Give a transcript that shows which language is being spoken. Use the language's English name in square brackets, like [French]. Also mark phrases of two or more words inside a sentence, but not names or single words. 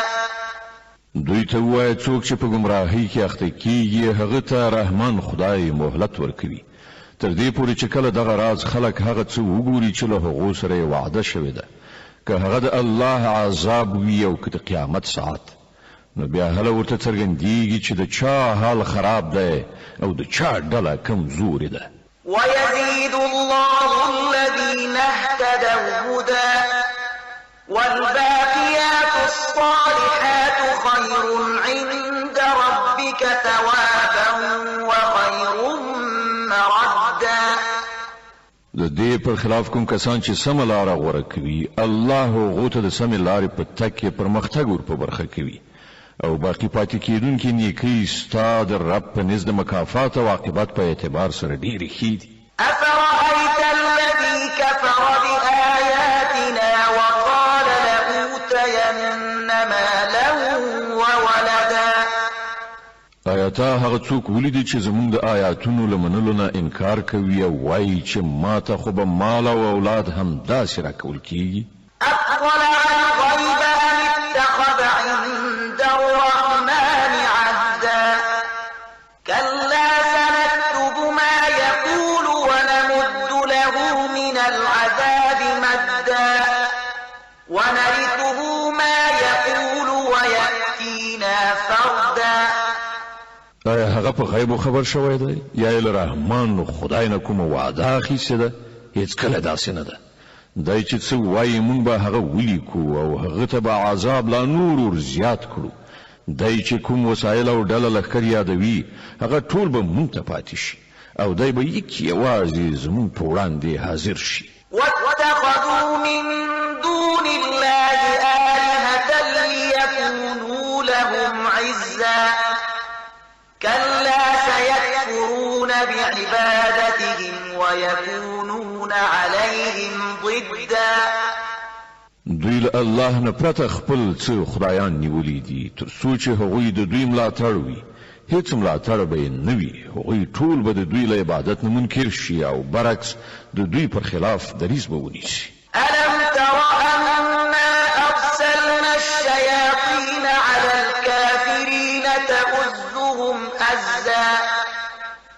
[Pashto] دوی ته وایي څوک چې په ګمراهۍ کې اخته کیږي هغه ته رحمان خدای مهلت ورکوي تر دې پورې چې کله دغه راز خلک هغه څه وګوري چې له هغو سره یې وعده شوې ده که هغه د الله عذاب وي او که د قیامت ساعت نو بیا هله ورته څرګندېږي چې د چا حال خراب دی او د چا ډله کمزورې ده. [Arabic] ويزيد الله الذين اهتدوا هدى والباقيات الصالحات خير عند ربك ثوابا وخير مردا. [Pashto] د دې پر خلاف کوم کسان چې سمه لاره غوره کوي الله هغو ته د سمې لارې په تګ کې پرمختګ ور په برخه کوي او باقي پاتې کېدونکي نیکۍ ستا د رب په نزد مکافات او عاقبت په اعتبار سره ډېرې ښې دي. [Arabic] أفرأيت الذي كفر بآياتنا وقال لأوتين مالا وولدا. [Pashto] آیا تا هغه څوک ولیدي چې زموږ د آیاتونو له منلو نه انکار کوي او وایي چې ما ته خو به مال او اولاد هم داسې راکول کیږي؟ [Arabic] أطلع الغيب أم اتخذ عند الرحمن عهدا. كلا سنكتب ما يقول ونمد له من العذاب مدا ونرثه ما يقول ويأتينا فردا. [Pashto] آیا هغه په غیب خبر شوی دی یا له رحمان خدای نه کومه وعده اخیستې ده؟ هیڅ کله داسې نه ده. دای چې څه وایي موږ به هغه ولیکو او هغه ته به عذاب لا نور ور زیات کړو. دای چې کوم وسایل او ډله لښکر یادوي هغه ټول به موږ ته پاتې شي او دای به یک یوازې زموږ په وړاندې حاضر شي. [Arabic] واتخذوا من دون الله آلهة ليكونوا لهم عزا. كلا سيكفرون بعبادتهم ويكونون عليهم ضدا. [Pashto] دوی له الله نه پرته خپل څه خدایان نیولي دي تر څو چې هغوی د دوی ملاتړ وي. هیڅ ملاتړ به یې نه وي. هغوی ټول به د دوی له عبادت نه منکر شي او برعکس د دوی پر خلاف دریځ به ونیسي. [Arabic] ألم تر أنا أرسلنا الشياطين على الكافرين تؤزهم أزا